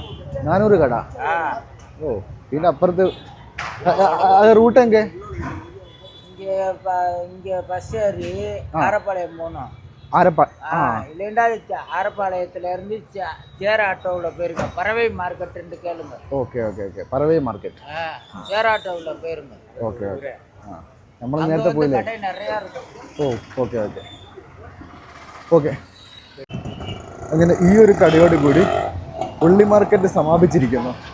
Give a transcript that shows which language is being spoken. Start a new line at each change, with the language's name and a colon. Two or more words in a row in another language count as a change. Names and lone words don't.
Tamil: 400 கடை? ஓ இல்லை அப்புறத்து அது ரூட் எங்கே? இங்கே பஸ் ஏறி ஆரப்பாளையம் போகணும். இல்லைண்டா ஆரப்பாளையத்துல இருந்து சேர ஆட்டோவில் போயிருங்க. பறவை மார்க்கெட்டு கேளுங்க.
English: okay okay okay
Tamil: பறவை மார்க்கெட். சேர ஆட்டோவில் போயிருங்க.
English: okay okay
Malayalam: നമ്മൾ നേരത്തെ പോയില്ലേ?
Tamil: கடை நிறையா இருக்கும்.
English: oh okay okay okay.
Malayalam: അങ്ങനെ ഈ ഒരു കടയോട് കൂടി ഉള്ളി മാർക്കറ്റ് സമാപിച്ചിരിക്കുന്നു.